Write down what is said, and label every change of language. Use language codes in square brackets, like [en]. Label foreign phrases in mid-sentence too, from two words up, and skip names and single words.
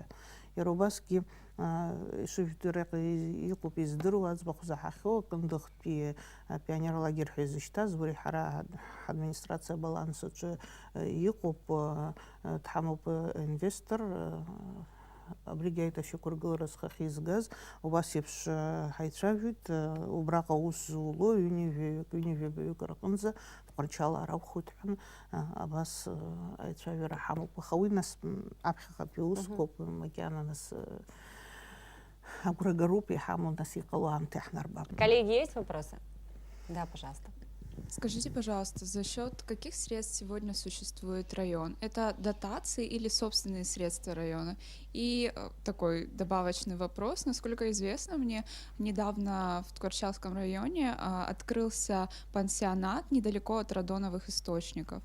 [ab] Иара убасгьы ишыжәдыра иҟоуп издыруа аӡбахә заҳахьоу Кындыӷтәи апионерлагер ҳәа изышьҭаз, уи ҳара ҳадминистрациа абаланс аҿы иҟоуп, дҳамоуп инвестор, абригьы аиҭашьақәыргылара зхахьы изгаз, убас еиԥш ҳаицәажәеит, убраҟа аус зуло ҩынҩажәаҩык рҟынӡа Тҟәарчал ракәхоит ҳәан абас аицәажәара ҳамоуп. Аха уи нас аԥхьаҟатәи усқәоуп, макьана нас агәрагароуп иҳамоу, нас иҟало аамҭа иаҳнарбап. [ru] Коллеги, есть вопросы? Да, пожалуйста. Скажите, пожалуйста, за счет каких средств сегодня существует район? Это дотации или собственные средства района? И такой добавочный вопрос. Насколько известно мне, недавно в Тқуарчалском районе открылся пансионат недалеко от радоновых источников.